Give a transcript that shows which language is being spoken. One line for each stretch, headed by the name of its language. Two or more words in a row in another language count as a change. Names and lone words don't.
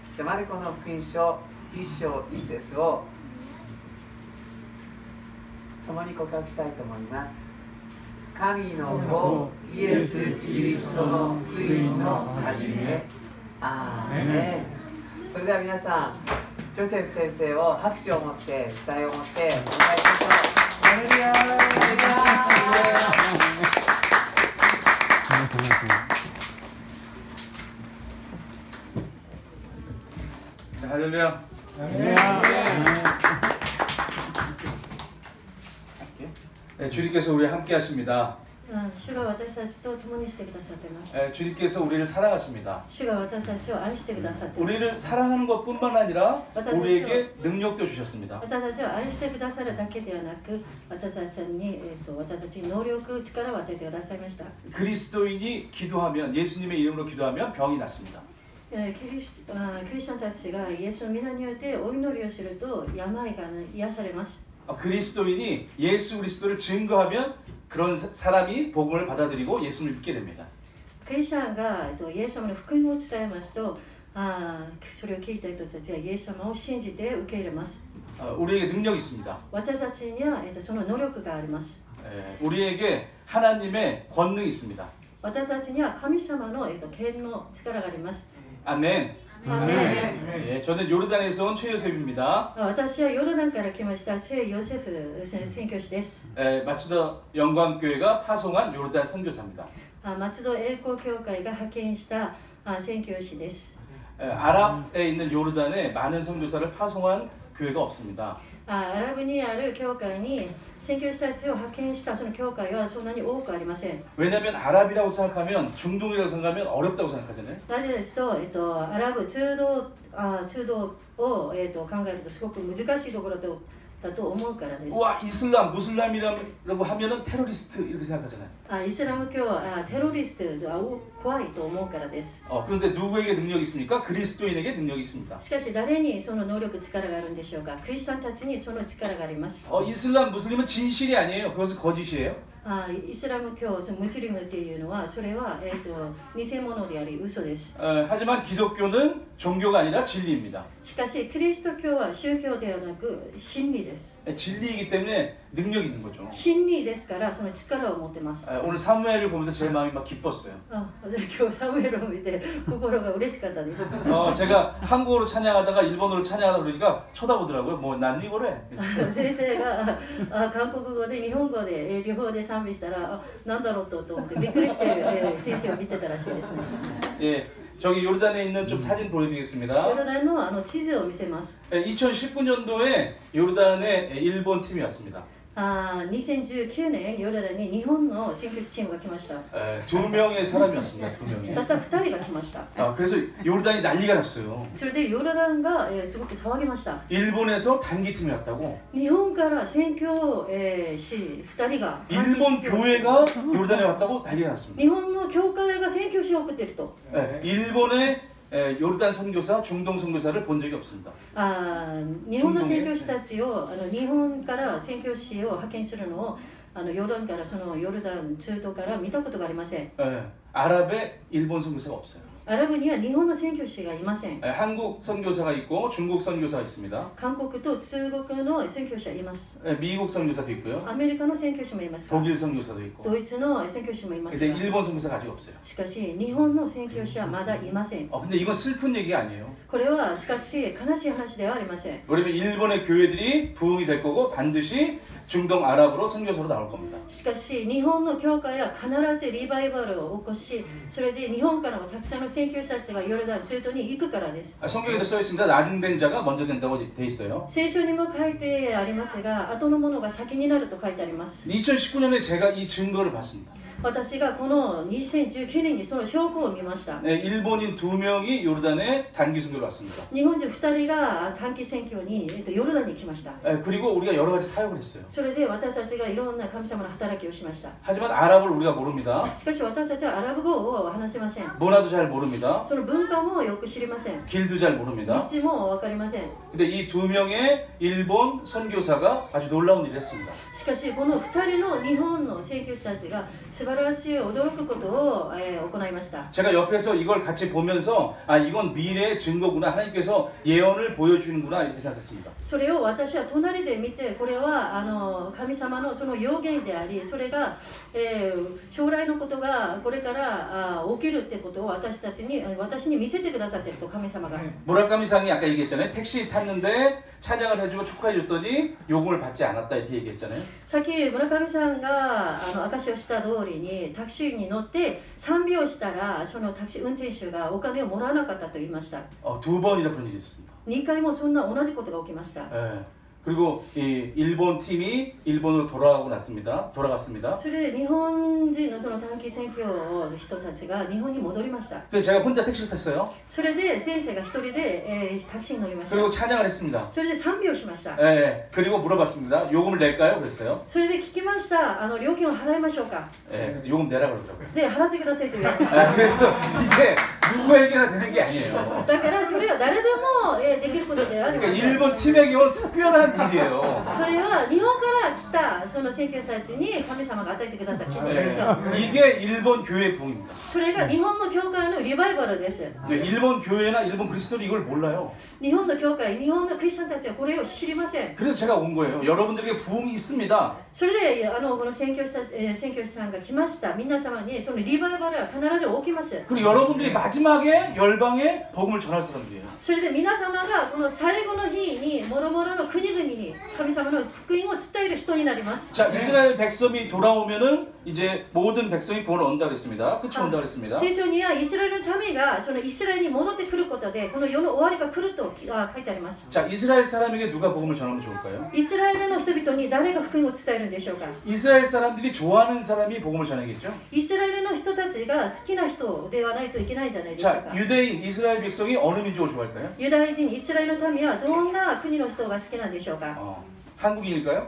Japanese: じゃあマルコの福音書1章1節を共に告白したいと思います。神の子イエス・キリストの福音の始め。アーメン。それでは皆さん、ジョセフ先生を拍手を持って、期待を持ってお願いしましょう。ハレルヤー。
Korean: 할렐루야. 네, 주님께서 우리 함께 하십니다.
Japanese: 주가 私たちと共にしてくださっています。
Korean: 네, 주님께서 우리를 사랑하십니다.
Japanese: 主が私たちを愛してくださっています。
Korean: 우리를 사랑하는 것뿐만 아니라 우리에게 능력도 주셨습니다.
Japanese: 私たちを愛してくださるだけではなく、私たちに能力、力を与えてくださいました。
Korean: 그리스도인이 기도하면 예수님의 이름으로 기도하면 병이 낫습니다.
Japanese: クリスチャンたちがイエスの皆によってお祈りをすると病が癒されます。
Korean: 그리스도인이 예수 그리스도를 증거하면 그런 사람이 복음을 받아들이고 예수를 믿게 됩니다.
Japanese: クリスチャンがイエス様の福音を伝えますと、それを聞いた人たちはイエス様を信じて受け入れます。
Korean: 우리에게 능력이 있습니다.
Japanese: 私たちにはその能力があります。
Korean: 우리에게 하나님의 권능이 있습니다.
Japanese: 私たちには神様の権の力があります。
Korean: 아멘. 네, 저는 요르단에서 온 최요셉입니다.
Japanese: 私はヨルダンから来ましたチェ・ヨセフ宣教師です。
Korean: 마츠더 영광교회가 파송한 요르단 선교사입니다.
Japanese: 松戸栄光教会が派遣した宣教師です。
Korean: 아랍에 있는 요르단에 많은 선교사를 파송한 교회가 없습니다.
Japanese: アラブにある教会に宣教師たちを派遣したその教会はそんなに多くありません。
Korean: 왜냐하면 아랍이라고 생각하면 중동이라고 생각하면 어렵다고 생각하잖아요.
Japanese: なぜですと、アラブ中道を、考えるとすごく難しいところだと思うからです。
Korean: 와 이슬람 무슬람이라고 하면은 테러리스트 이렇게 생각하잖아요.
Japanese: イスラム教はテロリストは怖いと思うからです。
Korean: 그런데 누구에게 능력이 있습니까? 그리스도인에게 능력이 있습니다.
Japanese: しかし誰にその能力力があるんでしょうか。クリスチャンたちにその力があります。
Korean: 이슬람 무슬림은 진실이 아니에요. 그것은 거짓이에요.
Japanese: イスラム教、ムスリムっていうのはそれは、偽物であり嘘です。
Korean: 하지만 기독교는 종교가 아니라 진리입니다.
Japanese: しかしキリスト教は宗教ではなく真理です。
Korean: 진리이기 때문에 능력이 있는 거죠.
Japanese: 真理ですからその力を持ってます。
Korean: 오늘 사무엘을 보면서 제 마음이 막 기뻤어요.
Japanese: 今日サムエルを見て心が嬉しかったです。
Korean: 제가 한국어로 찬양하다가 일본어로 찬양하다 그러니까 쳐다보더라고요. 뭐 난 이거래.
Japanese: 先生が韓国語で日本語で両方で賛美したらなんだろうと思ってびっくりして先生を見てたらしいですね。
Korean: 예, 저기 요르단에 있는 좀 사진 보여드리겠습니다.
Japanese: ヨルダンの地図を見せます。
Korean: 2019년도에 요르단에 일본 팀이 왔습니다.
Japanese: 2019 年ヨルダンに日本の選挙チームが来ました。
Korean: 두 명의 사람이 왔습니다. 두 명이.
Japanese: たった2人が来ました。
Korean: 그래서 요르단이 난리가 났어요.
Japanese: それでヨルダンがすごく騒ぎました。
Korean: 일본에서 단기팀이 왔다고.
Japanese: 日本から宣教師2人が
Korean: 일본 교회가 요르단에 왔다고 난리가 났습니다.
Japanese: 日本の教会が宣教師を送っていると。
Korean: 일본의 요르단 선교사, 중동 선교사를 본 적이 없습니다.
Japanese: 日本の宣教師たちを日本から宣教師を派遣するのをヨルダンからそのヨルダン中東から見たことがありません。
Korean: 아랍에 일본 선교사가 없어요.
Japanese: アラブには日本の宣教師がいません。
Korean: 한국 선교사가 있고 중국 선교사가 있습니다.
Japanese: 韓国と中国の宣教師はいます。
Korean: 미국 선교사도 있고요.
Japanese: アメリカの宣教師もいます。
Korean: 독일 선교사도 있고.
Japanese: ドイツの宣教師もいます。
Korean: 근데 일본 선교사가 아직 없어요.
Japanese: しかし日本の宣教師はまだいません。
Korean: 근데 이건 슬픈 얘기가 아니에요.
Japanese: これはしかし悲しい話ではありません。
Korean: 왜냐면 일본의 교회들이 부흥이 될 거고 반드시 중동 아랍으로 선교사로 나올 겁니다.
Japanese: しかし日本の教会は必ずリバイバルを起こし、それで日本からもたくさんの宣教師たちがヨルダン中東に行くからです。
Korean: 성경에도 써 있습니다. 나중된 자가 먼저 된다고 돼 있어요.
Japanese: 聖書にも書いてありますが、後のものが先になると書いてあります。
Korean: 2019년에 제가 이 증거를 봤습니다.
Japanese: 私がこの2019年にその証拠を見ました。
Korean: 네, 일본인 2명이 요르단에 단기 선교를 왔습니다.
Japanese: 日本人2人が短期宣教にヨルダンに来ました。
Korean: 네, 그리고 우리가 여러 가지 사역을 했어요.
Japanese: それで私たちがいろんな神様の働きをしました。
Korean: 하지만 아랍을 우리가 모릅니다.
Japanese: しかし私たちはアラブ語を話せません。
Korean: 문화도 잘 모릅니다.
Japanese: その文化もよく知りません。
Korean: 길도 잘 모릅니다.
Japanese: 道も分かりません。
Korean: 근데 이 2명의 일본 선교사가 아주 놀라운 일을 했습니다.
Japanese: しかしこの2人の日本の宣教師たちが素晴らしい驚くことを、行いました。
Korean: 제가 옆에서 이걸 같이 보면서 아 이건 미래의 증거구나 하나님께서 예언을 보여주는구나 이렇게 생각했습니다.
Japanese: それを私は隣で見て、これは神様のその予言であり、それが、将来のことがこれから起きるってことを私に見せてくださっていると、神様が。
Korean: 무라카미상이 아까 얘기했잖아요. 택시 탔는데 찬양을 해주고 축하해줬더니 요금을 받지 않았다 이렇게 얘기했잖아요.
Japanese: さっき村上さんが証しをした通りにタクシーに乗って3秒したらそのタクシー運転手がお金をもらわなかったと言いました。
Korean: 두 번이나 그런 일이 있었습니다.
Japanese: 2 回もそんな同じことが起きました。
Korean: 예. 그리고 이 일본 팀이 일본으로 돌아갔습니다.
Japanese: それで日本人のその短期宣教の人たちが日本に戻りました。
Korean: 그래서 제가 혼자 택시를 탔어요.
Japanese: それで先生が一人で、タクシーに乗りました。
Korean: 그리고 찬양을 했습니다.
Japanese: それで3秒しました。
Korean: 예. 그리고 물어봤습니다. 요금을 낼까요? 그랬어요.
Japanese: それで聞きました。料金を払いましょうか。
Korean: 예. 그래서 요금 내라 그러더라고요.
Japanese: で、払ってくださいと言われました。
Korean: 그래서 이게 누구에게나 되는 게 아니에요.
Japanese: だからそれは誰でも、できることでありま
Korean: 그러니까
Japanese: す。
Korean: 일본 팀에게 온 특별한 일이에요.
Japanese: それは日本から来たその宣教師たちに神様が与えてくださった奇跡でしょう。
Korean: 이게 일본 교회 부흥입니다.
Japanese: それが日本の教会のリバイバルです。
Korean: 일본 교회나 일본 그리스도는 이걸 몰라요.
Japanese: 日本の教会、日本のクリスチャンたちはこれを知りません。
Korean: 그래서 제가 온 거예요. 여러분들에게 부흥이 있습니다.
Japanese: それでこの宣教師さんが来ました。皆様にそのリバイバルは必ず起きます。
Korean: 그리고 여러분들이 마지막에 열방에 복음을 전할 사람들이에요.
Japanese: それで皆様がこの最後の日に諸々の国々に神様の福音を伝える人になります。
Korean: 자, 이스라엘 백성이 돌아오면은 이제 모든 백성이 구원을 얻는다 그랬습니다. 끝이 온다 그랬습니다.
Japanese: 聖書にはイスラエルの民がそのイスラエルに戻ってくることでこの世の終わりが来ると書いてあります。
Korean: 자, 이스라엘 사람에게 누가 복음을 전하면 좋을까요?
Japanese: イスラエルの人々に誰が福音を伝えるんでしょうか。
Korean: 이스라엘 사람들이 좋아하는 사람이 복음을 전하겠죠?
Japanese: イスラエルの人たちが好きな人ではないといけないんじゃないでしょう
Korean: 자,
Japanese: か。
Korean: 유대인 이스라엘 백성이 어느 민족을 좋아할까요?
Japanese: ユダヤ人、イスラエルの民はどんな国の人が好きなんでしょうか。
Korean: 한국인일까요?